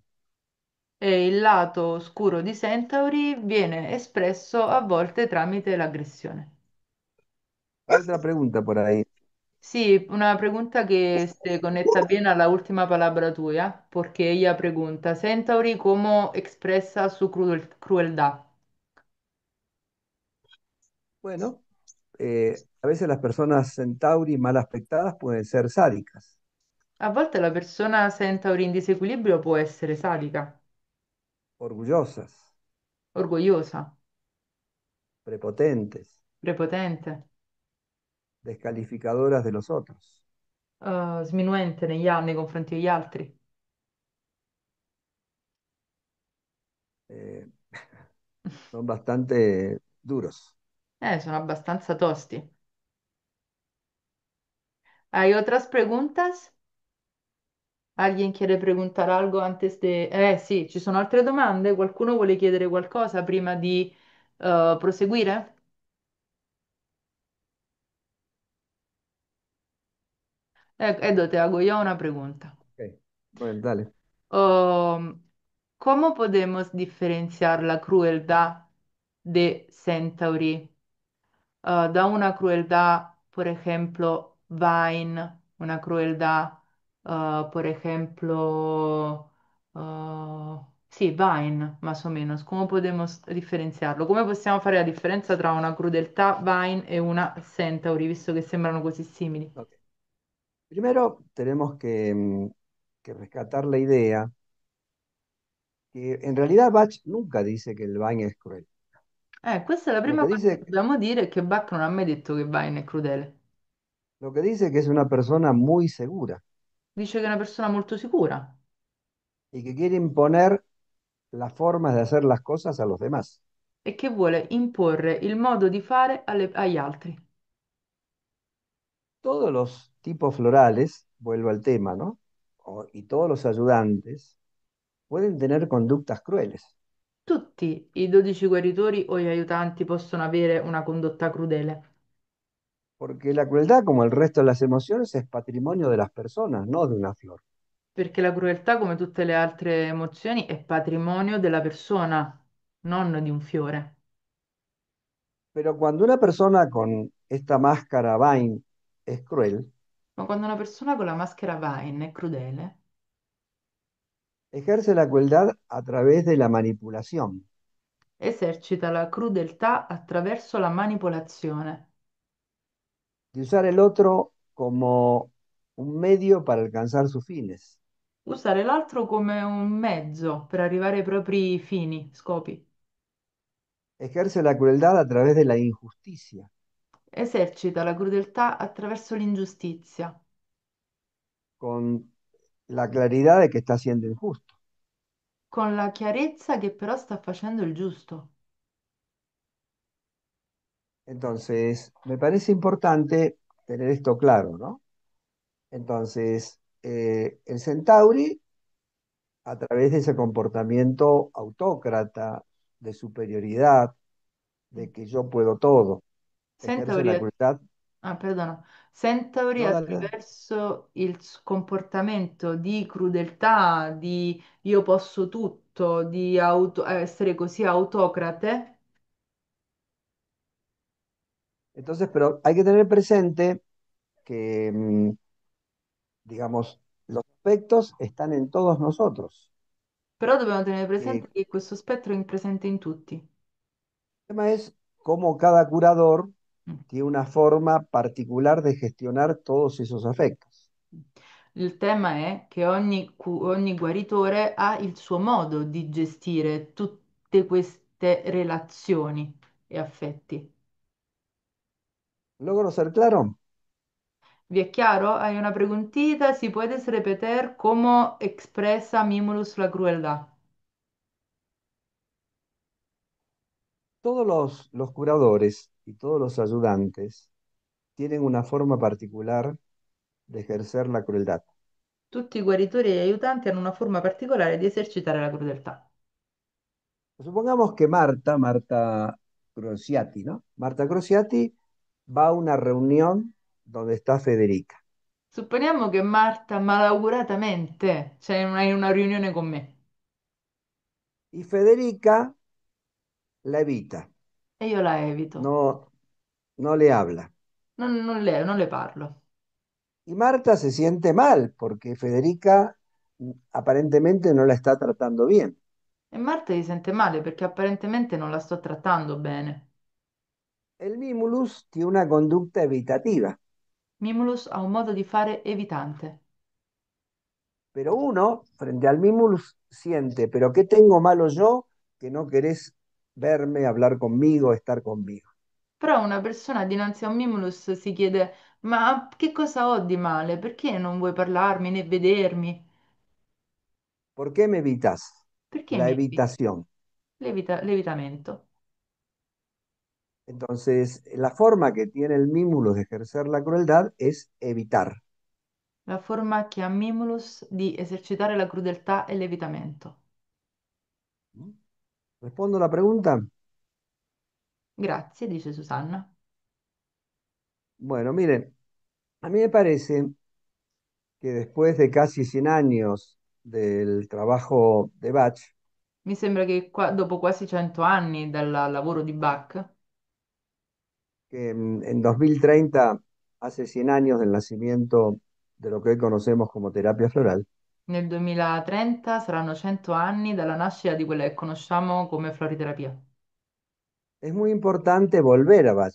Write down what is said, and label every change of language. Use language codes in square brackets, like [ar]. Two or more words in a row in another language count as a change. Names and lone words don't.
[it] E il lato oscuro di Centauri viene espresso a volte tramite l'aggressione. [es] Hay otra pregunta por ahí. [it] Sì, una pregunta che si connetta bene alla ultima palabra tua, perché [es] ella pregunta, [it] Centauri come expressa [es] su crueldad? Bueno, a veces las personas centauri mal aspectadas pueden ser sádicas, [it] A volte la persona Centauri in disequilibrio può essere sadica, [es] orgullosas, [it] orgogliosa, [es] prepotentes, [it] prepotente, [es] descalificadoras de los otros. [it] sminuente nei confronti degli altri. [es] Eh, son bastante duros. [it] Sono abbastanza tosti. [es] ¿Hay otras preguntas? ¿Alguien quiere preguntar algo antes de... [it] sì, ci sono altre domande? Qualcuno vuole chiedere qualcosa prima di proseguire? [es] Edo, te hago yo una pregunta. Ok, bueno, dale. Um, ¿Cómo podemos diferenciar la crueldad de Centauri da una crueldad, por ejemplo, Vine, una crueldad, por ejemplo, sì, Vine, más o menos. ¿Cómo podemos diferenciarlo? [it] Come possiamo fare la differenza tra una crudeltà Vine e una Centauri, visto che sembrano così simili? [es] Ok. Primero tenemos que rescatar la idea que en realidad Bach nunca dice que el Vine es cruel. [it] Questa è la [es] Lo [it] prima [es] que [it] cosa che dice, dobbiamo dire, è che Bach non ha mai detto che Vine è crudele. [es] lo que dice que es una persona muy segura [it] Dice che è una persona molto sicura [es] y que quiere imponer las formas de hacer las cosas a los demás. [it] e che vuole imporre il modo di fare agli altri. [es] Todos los tipos florales, vuelvo al tema, ¿no? Y todos los ayudantes pueden tener conductas crueles, [it] Tutti i 12 guaritori o gli aiutanti possono avere una condotta crudele, [es] porque la crueldad, como el resto de las emociones, es patrimonio de las personas, no de una flor. [it] perché la crudeltà, come tutte le altre emozioni, è patrimonio della persona, non di un fiore. [es] Pero cuando una persona con esta máscara Vine es cruel, [it] Ma quando una persona con la maschera Vine è crudele, [es] ejerce la crueldad a través de la manipulación, [it] esercita la crudeltà attraverso la manipolazione, [es] de usar el otro como un medio para alcanzar sus fines. [it] usare l'altro come un mezzo per arrivare ai propri fini, scopi. [es] Ejerce la crueldad a través de la injusticia, [it] Esercita la crudeltà attraverso l'ingiustizia, [es] con la claridad de que está siendo injusto. [it] con la chiarezza che però sta facendo il giusto. [es] Entonces, me parece importante tener esto claro, ¿no? Entonces, el Centauri, a través de ese comportamiento autócrata, de superioridad, de que yo puedo todo, ejerce [it] Centauri, [es] la crueldad. [it] perdono. Centauri [es] No, dale, dale. [it] attraverso il comportamento di crudeltà, di io posso tutto, tutto di essere così autocrate? [es] Entonces, pero hay que tener presente que, digamos, los aspectos están en todos nosotros. [it] Però dobbiamo tenere [es] Que [it] presente che questo spettro è presente in tutti. [es] el tema es cómo cada curador Mm. tiene una forma particular de gestionar todos esos afectos. [it] Il tema è che ogni guaritore ha il suo modo di gestire tutte queste relazioni e affetti. [es] ¿Logro ser claro? [it] ¿Vi è chiaro? Hai [es] una preguntita? ¿Si puedes repetir cómo expresa Mimulus la crueldad? Todos los curadores y todos los ayudantes tienen una forma particular de ejercer la crueldad. [it] Tutti i guaritori e aiutanti hanno una forma particolare di esercitare la crudeltà. [es] Supongamos que Marta Crociati, ¿no? Marta Crociati va a una reunión donde está Federica [it] Supponiamo che Marta malauguratamente c'è in una riunione con me [es] y Federica la evita, [it] e io la evito, [es] no, no le habla. [it] non le parlo. [es] Y Marta se siente mal porque Federica aparentemente no la está tratando bien. [it] E Marta si sente male perché apparentemente non la sto trattando bene. [es] El Mimulus tiene una conducta evitativa, [it] Mimulus ha un modo di fare evitante. [es] pero uno, frente al Mimulus, siente, pero ¿qué tengo malo yo que no querés verme, hablar conmigo, estar conmigo? [it] Però una persona dinanzi a un Mimulus si chiede: Ma che cosa ho di male? Perché non vuoi parlarmi né vedermi? [es] ¿Por qué me evitas? [it] Perché [es] La [it] mi eviti? [es] evitación. [it] L'evitamento. [es] Entonces, la forma que tiene el Mimulus de ejercer la crueldad es evitar. [it] La forma che ha Mimulus di esercitare la crudeltà è l'evitamento. [es] ¿Respondo la pregunta? [it] Grazie, dice Susanna. [es] Bueno, miren, a mí me parece que después de casi 100 años del trabajo de Bach, [it] Mi sembra che dopo quasi 100 anni dal lavoro di Bach, [es] que en 2030, hace 100 años del nacimiento de lo que hoy conocemos como terapia floral, [it] nel 2030 saranno 100 anni dalla nascita di quella che conosciamo come floriterapia. [es] es muy importante volver a Bach.